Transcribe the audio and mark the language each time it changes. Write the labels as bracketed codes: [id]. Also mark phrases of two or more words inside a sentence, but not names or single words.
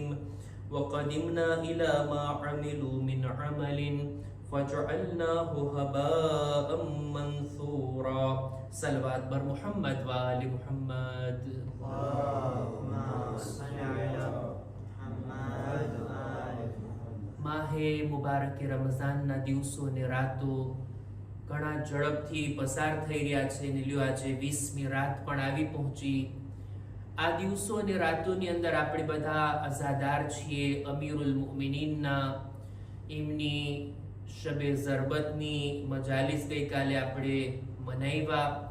[ar] وقدمنا إلى ما عملوا من عمل فجعلناه هباء منثورا. [fa] صلوات بر محمد وآل محمد. [ar] اللهم صل على محمد وآل محمد. [gu] માહે મુબારક રમઝાનના દિવસો ને રાતો ઘણા ઝડપથી પસાર થઈ રહ્યા છે ને લ્યો આજે 20મી રાત પણ આવી પહોંચી. આ દિવસો અને રાતોની અંદર આપણે બધા અઝાદાર છીએ. અમીરુલ મુમિનીનના એમની શબે ઝરબતની મજાલિસ ગઈકાલે આપણે મનાવ્યા.